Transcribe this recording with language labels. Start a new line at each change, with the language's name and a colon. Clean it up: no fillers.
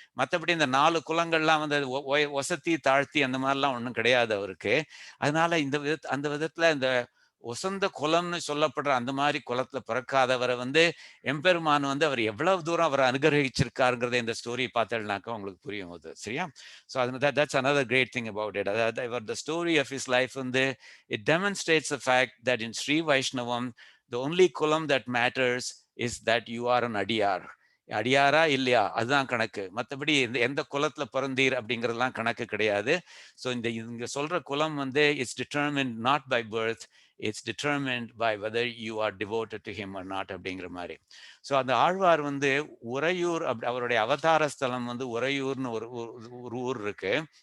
Tamil: மற்றபடி இந்த 4 குலங்கள்லாம் வந்து ஒசத்தி தாழ்த்தி அந்த மாதிரிலாம் ஒன்றும் கிடையாது அவருக்கு. அதனால இந்த அந்த விதத்துல இந்த ஒசந்த குலம்னு சொல்லப்படுற அந்த மாதிரி குலத்துல பிறக்காதவரை வந்து எம்பெருமான் வந்து அவர் எவ்வளவு தூரம் அவரை அனுகிரகிச்சிருக்காருங்கிறத இந்த ஸ்டோரி பார்த்தேன்னாக்கா உங்களுக்கு புரியும் அது. சரியா?
English: So அது that's another great thing about it.
Tamil: அதாவது இவர்
English: the story of his life வந்து it demonstrates the fact that in Sri Vaishnavam the only kulam that matters is that you are an adiyar.
Tamil: அடியாரா இல்லையா அதுதான் கணக்கு. மற்றபடி எந்த குலத்துல பிறந்தீர் அப்படிங்கிறதுலாம் கணக்கு கிடையாது.
English: so
Tamil: இங்க சொல்ற குலம் வந்து
English: it's determined not by birth, it's determined by whether you are devoted to him or not
Tamil: அப்படிங்கிற மாதிரி. ஸோ அந்த ஆழ்வார் வந்து உறையூர் அவருடைய அவதார ஸ்தலம் வந்து உறையூர்னு ஒரு ஊர் இருக்கு.